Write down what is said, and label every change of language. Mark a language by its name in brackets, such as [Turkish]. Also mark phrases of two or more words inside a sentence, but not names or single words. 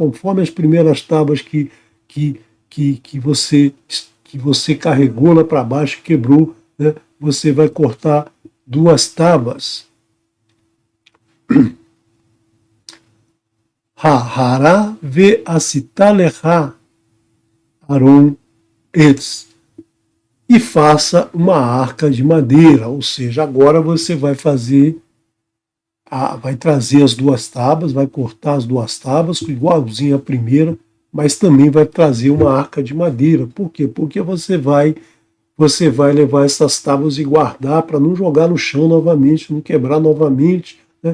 [Portuguese] Conforme as primeiras tábuas que você carregou lá para baixo, quebrou, né? Você vai cortar 2 tábuas. [Hebrew] הרה ועשית לך ארון עץ. [Portuguese] e faça uma arca de madeira, ou seja, agora você vai vai trazer as duas tábuas, vai cortar as duas tábuas, igualzinho à primeira, mas também vai trazer uma arca de madeira. Por quê? Porque você vai levar essas tábuas e guardar para não jogar no chão novamente, não quebrar novamente, né?